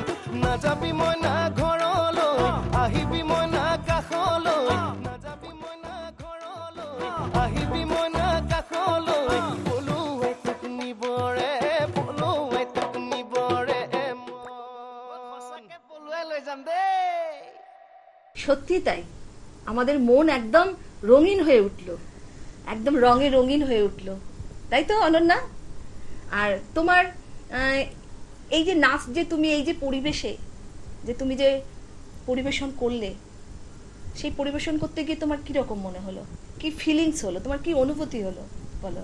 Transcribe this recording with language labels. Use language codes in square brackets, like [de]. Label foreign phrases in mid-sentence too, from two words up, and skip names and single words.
[as] নাযাবি মই না ঘৰলৈ, আহিবি মই না কাষলৈ, নাযাবি মই না ঘৰলৈ, আহিবি মই না কাষলৈ। পলুৱাই তোক নিবৰে, পলুৱাই তোক নিবৰে মন। সঁচাকে পলুৱাই লৈ যাম দেই। [bn] সত্যি তাই, আমাদের মন একদম রঙিন হয়ে উঠলো, একদম রঙে রঙিন হয়ে উঠলো, তাই তো অনন্যা? আর তোমার এই যে নাচ, যে তুমি এই যে পরিবেশে যে তুমি যে পরিবেশন করলে, সেই পরিবেশন করতে গিয়ে তোমার কি রকম মনে হলো, কি ফিলিংস হলো, তোমার কি অনুভূতি হলো বলো?